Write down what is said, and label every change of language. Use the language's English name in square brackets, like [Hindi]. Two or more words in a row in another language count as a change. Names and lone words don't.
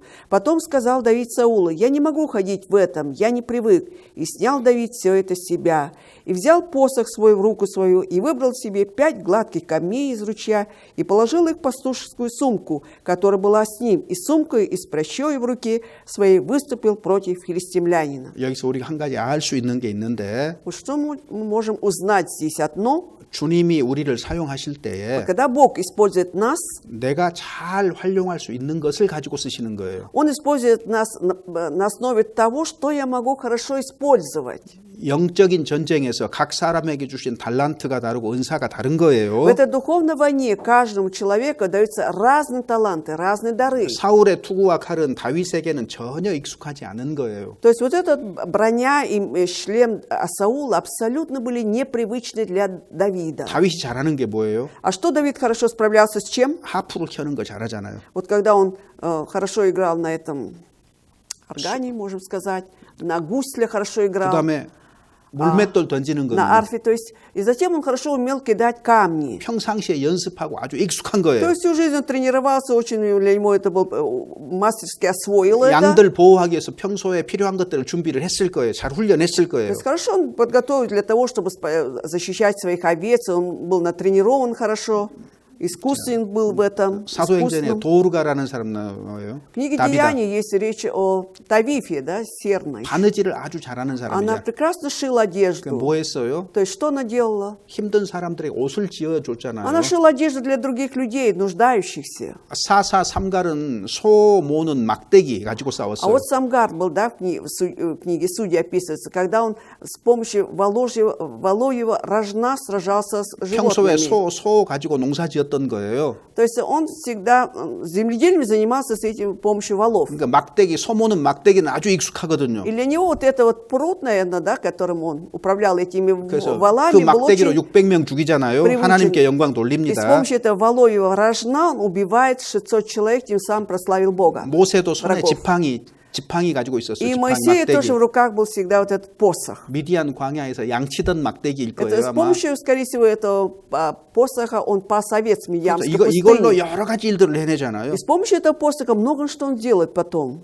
[Russian] Потом сказал Давид Саулу: я не могу ходить в этом, я не привык. И снял Давид все это с себя, и взял посох свой в руку свою, и выбрал себе 5 гладких камней из ручья, и положил их в пастушескую сумку, которая была с ним, и сумкой, и с прощой в руке своей выступил против филистимлянина». [Korean] 여기서 우리가 한 가지 알 수 있는 게 있는데 [Russian] Вот что мы можем узнать здесь одно? [Korean] 주님이 우리를 사용하실 때에 [Russian] Когда Бог использует нас, [Korean] 내가 잘 활용할 수 있는 것을 가지고 쓰시는 거예요. [Russian] Он использует нас на основе того, что я могу хорошо использовать. [Korean] 영적인 전쟁에서 각 사람에게 주신 달란트가 다르고 은사가 다른 거예요. [Russian] В этой духовной войне каждому человеку даются разные таланты, разные дары. [Korean] 사울의 투구와 칼은 다윗에게는 전혀 익숙하지 않은 거예요. [Russian] То есть вот эта броня и шлем Саула абсолютно были непривычны для Давида. [Korean] 다윗이 잘하는 게 뭐예요? [Russian] А что Давид хорошо справлялся с чем? [Korean] 하프를 켜는 거 잘하잖아요. [Russian] Вот когда он хорошо играл на этом органе, можем сказать, на гусле хорошо играл. [Korean] 그다음에 물맷돌 던지는 [Russian] на [Korean] 거는 [Russian] арфе, то есть, и затем он хорошо умел кидать камни. [Korean] 평상시에 연습하고 아주 익숙한 [Russian] То [Korean] 거예요. [Russian] есть всю жизнь он тренировался, очень для него это был мастерски освоил это. [Korean] 양들 보호하기 위해서 평소에 필요한 것들을 준비를 했을 거예요. 잘 훈련했을 [Russian] То [Korean] 거예요. [Russian] есть хорошо он подготовил для того, чтобы защищать своих овец, он был натренирован хорошо. искусен был в этом. [Korean] 사도행전에 [Russian] искусным. [Korean] 도르가라는 사람 나와요. [Russian] В книге [Korean] 다비다. [Russian] Деяний есть речь о Тавифе, да, серной. [Korean] 바느질을 아주 잘하는 [Russian] Она [Korean] 사람이야. [Russian] прекрасно шила одежду. [Korean] 뭐 했어요? [Russian] То есть что она делала? [Korean] 힘든 사람들에게 옷을 지어줬잖아요. [Russian] Она шила одежду для других людей, нуждающихся. [Korean] 사사 삼갈은 소 모는 막대기 가지고 [Russian] А [Korean] 싸웠어요. [Russian] вот Самгар был, да, в книге Судей описывается, когда он с помощью волоева рожна сражался с [Korean] 평소에 [Russian] животными. [Korean] 소 가지고 농사 지었던 거예요. [Russian] То есть он всегда земледелием занимался с этим помощью волов. [Korean] 그러니까 막대기, 소 모는 막대기는 아주 익숙하거든요. [Russian] И для него вот это вот пруд, наверное, да, которым он управлял этими [Korean] 그래서 그 [Russian] волами, был [Korean] 막대기로 [Russian] очень [Korean] 600명 죽이잖아요. [Russian] привычен. [Korean] 하나님께 영광 [Russian] И с [Korean] 돌립니다. [Russian] помощью этого волоева рожна он убивает 600 человек, тем самым прославил Бога. [Korean] 모세도 손에 [Russian] врагов. [Korean] 지팡이 가지고 있었어요. [Russian] И [Korean] 지팡이 [Russian] Моисея тоже в [Korean] 막대기. [Russian] руках был всегда вот этот посох. [Korean] 미디안 광야에서 양치던 막대기일 [Russian] Это [Korean] 거예요. [Russian] с [Korean] 아마. [Russian] помощью, скорее всего, этого посоха он пас овец в Медиамской [Korean] 이걸로 [Russian] пустыне. [Korean] 여러 가지 일들을 해내잖아요. [Russian] И с помощью этого посоха много что он делает потом.